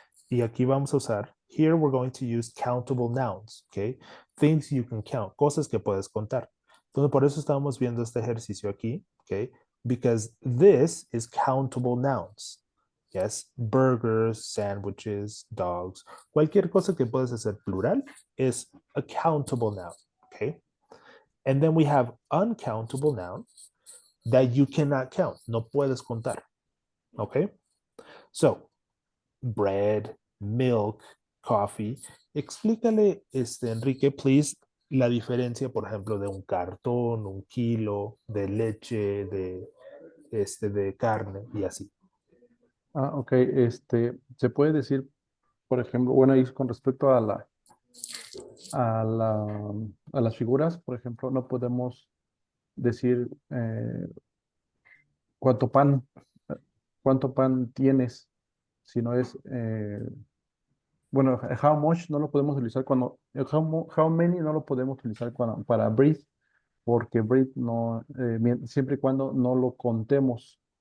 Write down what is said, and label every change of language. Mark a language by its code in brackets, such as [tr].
[es] Y aquí vamos a usar, [en] here we're going to use countable nouns, okay? Things you can count, [es] cosas que puedes contar. Entonces, por eso estamos viendo este ejercicio aquí, okay? [en] Because this is countable nouns. Yes, burgers, sandwiches, dogs, [es] cualquier cosa que puedes hacer plural [en] is a countable noun, okay? And then we have uncountable nouns that you cannot count, [es] no puedes contar, [en] okay? So, bread, milk, coffee. [es] Explícale, Enrique, please, la diferencia, por ejemplo, de un cartón, un kilo, de leche, de carne y así. Ah, ok, se puede decir, por ejemplo, bueno, ahí con respecto a la, a las figuras, por ejemplo, no podemos decir cuánto pan, eh, cuánto pan tienes, sino es, bueno, [en] how much [es] no lo podemos utilizar [en] how many [es] no lo podemos utilizar para breathe, porque breathe no, siempre y cuando no lo contemos.